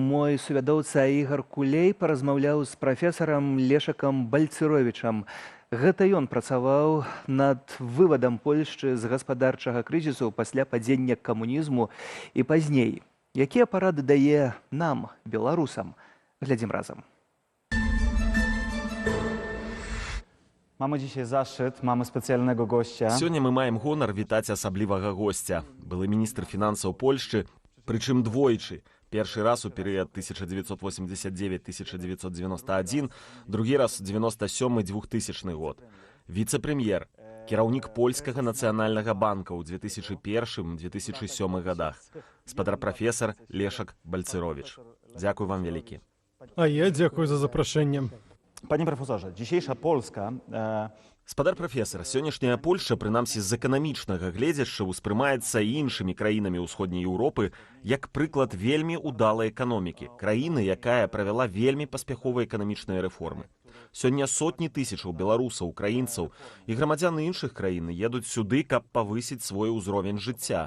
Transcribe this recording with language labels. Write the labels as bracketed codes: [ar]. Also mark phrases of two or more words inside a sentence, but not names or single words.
[be] Мой сувядоўца Ігар Кулей паразмаўляў з прафесарам Лешакам Бальцыровічам. Гэта ён працаваў над вывадам Польшчы з гаспадарчага крызісу пасля падзення камунізму і пазней. Якія парады дае нам, беларусам? Глядзім разам. [pl] Mamy dzisiaj zaszczyt, mamy specjalnego gościa. [be] Сёння мы маем гонар вітаць асаблівага госця. Былы міністр фінансаў Польшчы, прычым двойчы. Першы раз у перыяд 1989-1991, другі раз 97-2000 год. Віцэ-прэм'ер, кіраўнік польскага нацыянальнага банка ў 2001-2007 годах. Спадар-прафесар Лешак Бальцыровіч. Дзякуй вам вялікі. А я дзякую за запрашэнне. [pl] Panie profesorze, dzisiejsza Polska... [be] Спадар прафесар, сённяшняя Польшча, прынамсі з эканамічнага гледзяшча, успрымаецца іншымі краінамі ўсходняй Еўропы як прыклад вельмі удалай эканомікі, краіны, якая правяла вельмі паспяховыя эканамічныя рэформы. Сёння сотні тысячаў беларусаў, украінцаў і грамадзян іншых краін едуць сюды, каб павысіць свой узровень жыцця.